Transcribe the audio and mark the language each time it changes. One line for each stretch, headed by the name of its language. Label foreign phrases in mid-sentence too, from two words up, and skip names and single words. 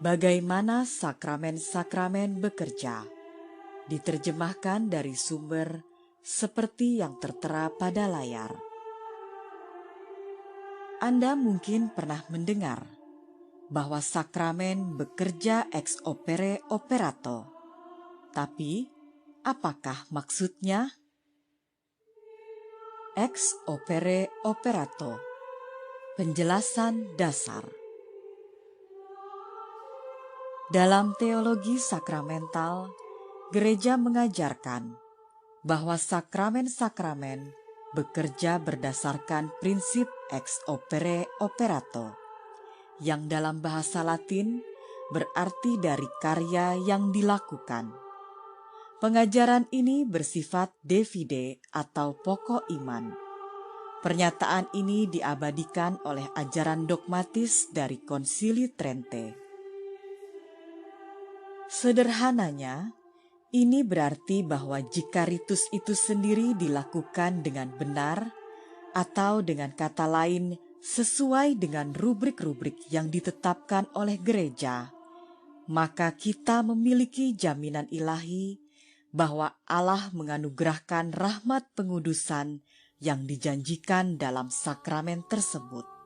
Indonesian: Bagaimana sakramen-sakramen bekerja, diterjemahkan dari sumber seperti yang tertera pada layar. Anda mungkin pernah mendengar bahwa sakramen bekerja
Latin: ex opere operato.
Indonesian: Tapi, apakah maksudnya?
Latin: Ex opere operato.
Indonesian: Penjelasan dasar. Dalam teologi sakramental, gereja mengajarkan bahwa sakramen-sakramen bekerja berdasarkan prinsip
Latin: ex opere operato,
Indonesian: yang dalam bahasa Latin berarti dari karya yang dilakukan. Pengajaran ini bersifat
Latin: de fide
Indonesian: atau pokok iman. Pernyataan ini diabadikan oleh ajaran dogmatis dari Konsili Trente. Sederhananya, ini berarti bahwa jika ritus itu sendiri dilakukan dengan benar, atau dengan kata lain sesuai dengan rubrik-rubrik yang ditetapkan oleh gereja, maka kita memiliki jaminan ilahi bahwa Allah menganugerahkan rahmat pengudusan yang dijanjikan dalam sakramen tersebut.